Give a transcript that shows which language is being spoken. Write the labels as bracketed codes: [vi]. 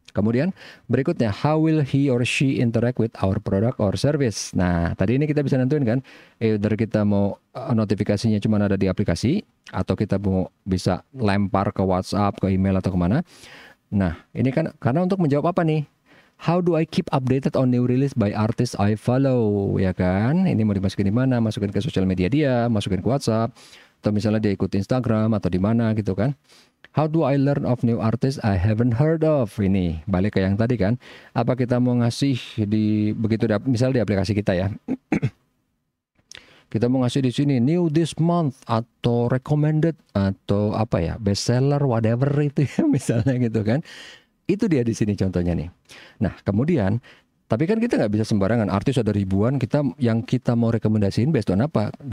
[id] Kemudian berikutnya, [en] how will he or she interact with our product or service? [id] Nah, tadi ini kita bisa nentuin kan, either kita mau notifikasinya cuma ada di aplikasi, atau kita mau bisa lempar ke WhatsApp, ke email, atau kemana. Nah, ini kan karena untuk menjawab apa nih? [en] How do I keep updated on new release by artist I follow? [id] Ya kan, ini mau dimasukin di mana? Masukin ke sosial media dia, masukin ke WhatsApp, atau misalnya dia ikut Instagram, atau di mana gitu kan. [en] How do I learn of new artists I haven't heard of? [id] Ini balik ke yang tadi kan. Apa kita mau ngasih di begitu misal di aplikasi kita ya. Kita mau ngasih di sini [en] new this month [id] atau recommended atau apa ya, [en] bestseller whatever [id] itu ya misalnya gitu kan. Itu dia di sini contohnya nih. Nah, kemudian tapi kan kita nggak bisa sembarangan, artis ada ribuan, yang kita mau rekomendasiin based on apa?